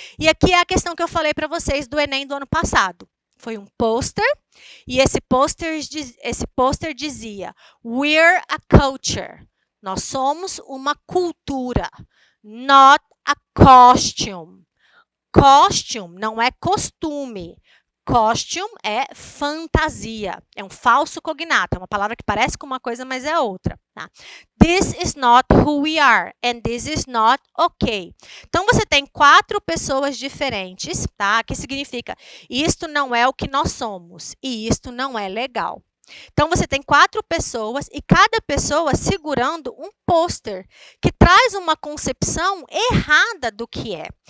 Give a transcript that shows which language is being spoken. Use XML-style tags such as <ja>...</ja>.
<pt>E aqui é a questão que eu falei para vocês do Enem do ano passado. Foi um pôster, e esse pôster dizia:</pt> <en>We're a culture.</en> <pt>Nós somos uma cultura,</pt> <en>not a costume.</en> <pt>Costume não é costume. Costume é fantasia, é um falso cognato, é uma palavra que parece com uma coisa, mas é outra. Tá?</pt> <en>This is not who we are, and this is not okay.</en> <pt>Então, você tem 4 pessoas diferentes, tá? Que significa, isto não é o que nós somos, e isto não é legal. Então, você tem 4 pessoas e cada pessoa segurando um pôster que traz uma concepção errada do que é.</pt>